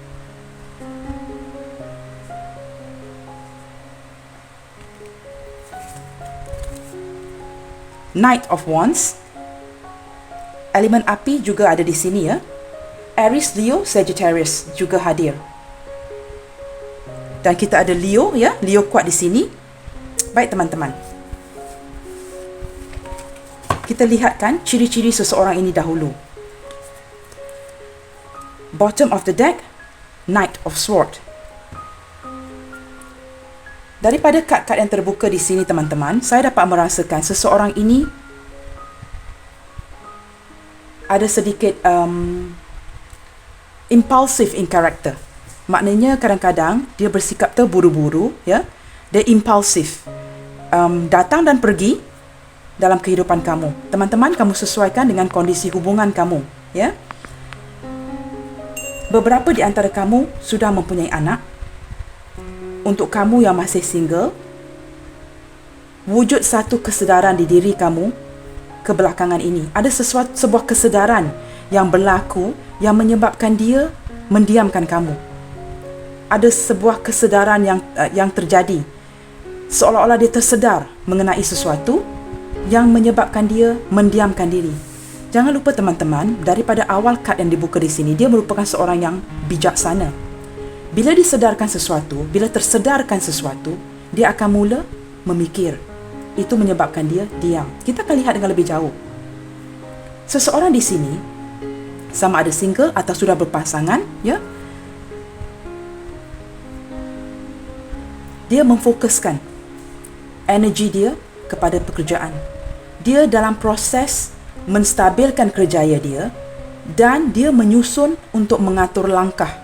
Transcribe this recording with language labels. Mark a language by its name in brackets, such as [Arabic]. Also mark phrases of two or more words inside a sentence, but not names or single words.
[Malay] Knight of Wands, elemen api juga ada di sini, ya. Aries, Leo, Sagittarius juga hadir. Dan kita ada Leo, ya. Leo kuat di sini. Baik, teman-teman. Kita lihatkan ciri-ciri seseorang ini dahulu. [English] Bottom of the deck, Knight of Swords. [Malay] Daripada kad-kad yang terbuka di sini, teman-teman, saya dapat merasakan seseorang ini ada sedikit impulsif [English] in character. [Malay] Maknanya kadang-kadang dia bersikap terburu-buru, ya. Dia impulsif. Datang dan pergi dalam kehidupan kamu. Teman-teman, kamu sesuaikan dengan kondisi hubungan kamu, ya. Beberapa di antara kamu sudah mempunyai anak. Untuk kamu yang masih single, wujud satu kesedaran di diri kamu kebelakangan ini. Ada sebuah kesedaran yang berlaku yang menyebabkan dia mendiamkan kamu. Ada sebuah kesedaran yang terjadi. Seolah-olah dia tersedar mengenai sesuatu yang menyebabkan dia mendiamkan diri. Jangan lupa, teman-teman, daripada awal kad yang dibuka di sini, dia merupakan seorang yang bijaksana. Bila disedarkan sesuatu, bila tersedarkan sesuatu, dia akan mula memikir. Itu menyebabkan dia diam. Kita akan lihat dengan lebih jauh. Seseorang di sini, sama ada single atau sudah berpasangan, ya, dia memfokuskan energi dia kepada pekerjaan. Dia dalam proses menstabilkan kerjaya dia dan dia menyusun untuk mengatur langkah.